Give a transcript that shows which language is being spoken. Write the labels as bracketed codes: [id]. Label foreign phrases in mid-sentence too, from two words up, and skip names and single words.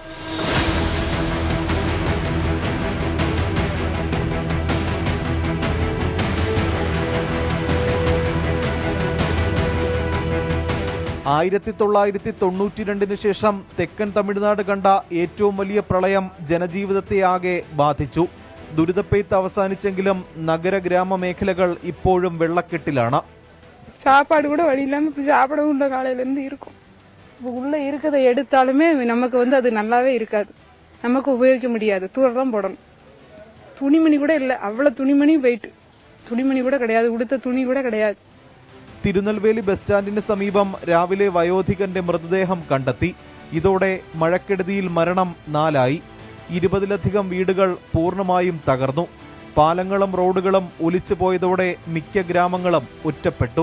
[ml] (1992) ശേഷം തെക്കൻ തമിഴ്നാട് കണ്ട ഏറ്റവും വലിയ പ്രളയം ജനജീവിതത്തെ ആകെ ബാധിച്ചു. ദുരിതപ്പെയ്ത്ത് അവസാനിച്ചെങ്കിലും നഗര ഗ്രാമ മേഖലകൾ ഇപ്പോഴും വെള്ളക്കെട്ടിലാണ്. [ta] சாப்பாடு கூட வழி இல்லாமல் இப்போ சாப்பிடவும் இல்லை. காலையிலேருந்து இருக்கும். இப்போ உள்ளே இருக்கிறத எடுத்தாலுமே நமக்கு அது நல்லாவே இருக்காது. நமக்கு உபயோகிக்க முடியாது. தூர தான் போடணும். துணிமணி கூட இல்லை. அவ்வளோ துணிமணி போயிட்டு துணிமணி கூட கிடையாது. உடுத்த துணி கூட கிடையாது. [ml] തിരുനെൽവേലി ബസ് സ്റ്റാൻഡിന് സമീപം രാവിലെ വയോധികന്റെ മൃതദേഹം കണ്ടെത്തി. ഇതോടെ മഴക്കെടുതിയിൽ മരണം 4ആയി. 20ലധികം വീടുകൾ പൂർണ്ണമായും തകർന്നു. പാലങ്ങളും റോഡുകളും ഒലിച്ചു പോയതോടെ മിക്ക ഗ്രാമങ്ങളും ഒറ്റപ്പെട്ടു.